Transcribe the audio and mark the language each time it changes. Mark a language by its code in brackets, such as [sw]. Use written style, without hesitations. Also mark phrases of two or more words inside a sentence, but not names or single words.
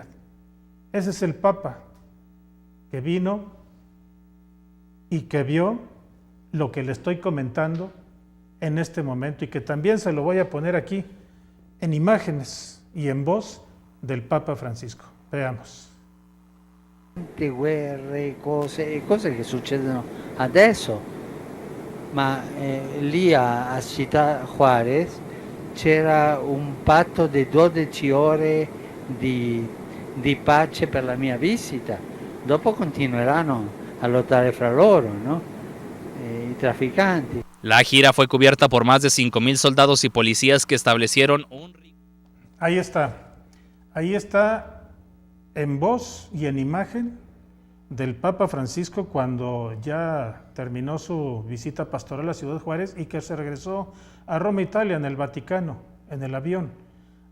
[es] Ese es el Papa que vino y que vio lo que le estoy comentando en este momento, y que también se lo voy a poner aquí en imágenes y en voz del Papa Francisco. Veamos. [it] Guerre, cose che succedono adesso, ma lì a Città Juárez c'era un patto di 12 ore di pace per la mia visita. Dopo continueranno a lottare fra loro, ¿no? I traficanti. [es] La gira fue cubierta por más de 5,000 soldados y policías que establecieron un... Ahí está en voz y en imagen del Papa Francisco cuando ya terminó su visita pastoral a Ciudad Juárez y que se regresó a Roma, Italia, en el Vaticano, en el avión.